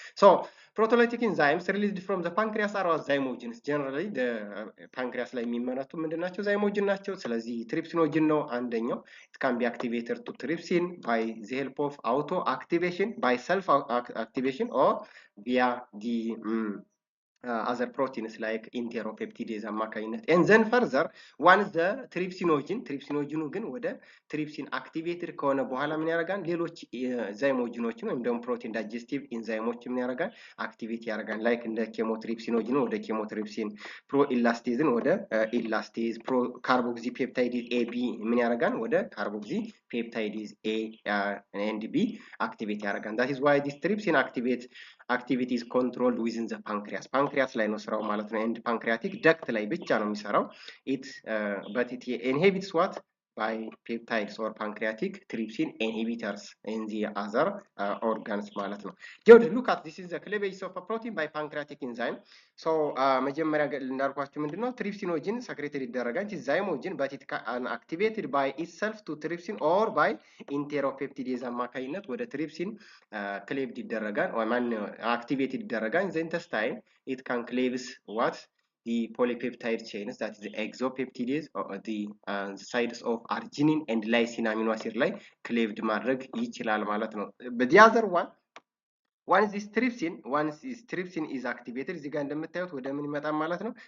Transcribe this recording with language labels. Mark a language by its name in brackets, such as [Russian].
[English] So proteolytic enzymes released from the pancreas are zymogens. Generally the pancreas [Amharic] ላይ የሚመረቱ ምንድናቸው? zymogen ናቸው. ስለዚህ trypsinogen ነው አንደኛው. [English] It can be activated to trypsin by the help of auto activation by self activation or via the other proteins like enteropeptidase አማካኝነት and then further once the trypsinogen [Amharic] ግን ወደ [English] trypsin activated [Amharic] ከሆነ በኋላ ምን ያደርጋል? ሌሎች ዛይሞጂኖችን ወይም ደግሞ ፕሮቲን ዳይጀስቲቭ ኢንዛይሞች ምን ያደርጋል? አክቲቬት ያደርጋል like እንደ ኬሞትሪፕሲኖጅን ወደ ኬሞትሪፕሲን ፕሮኢላስቴዝን ወደ ኢላስቴዝ ካርቦክሲፔፕታይዴዝ ኤቢ ምን ያደርጋል? ወደ ካርቦክሲፔፕታይዴዝ ኤ and B activate ያደርጋል. [English] That is why this trypsin activity is controlled within the pancreas. pancreas [Amharic] ላይ ነው ስራው ማለት ነው [English] and pancreatic duct [Amharic] ላይ ብቻ ነው የሚሰራው [English] but it inhibits what by peptides or pancreatic trypsin inhibitors in the other organs ማለት ነው. Good, look at this is the cleavage of a protein by pancreatic enzyme. So [Amharic] መጀመሪያ እንዳልኳችሁ ምንድነው [English] trypsinogen secreted [Amharic] ይደረጋል እንጂ [English] zymogen but it can activated by itself to trypsin or by enteropeptidase አማካኝነት ወደ trypsin cleaved ይደረጋል or activated ይደረጋል in the intestine. It can cleaves what the polypeptide chains, that is the exopeptidase or the sides of arginine and lysine amino acid ላይ cleaved [Amharic] ማድረግ ይችላል ማለት ነው. [English] But the other one once this trypsin is activated, [Amharic] እዚህ ጋር እንደምታዩት ወደ ምን ይመጣል ማለት ነው?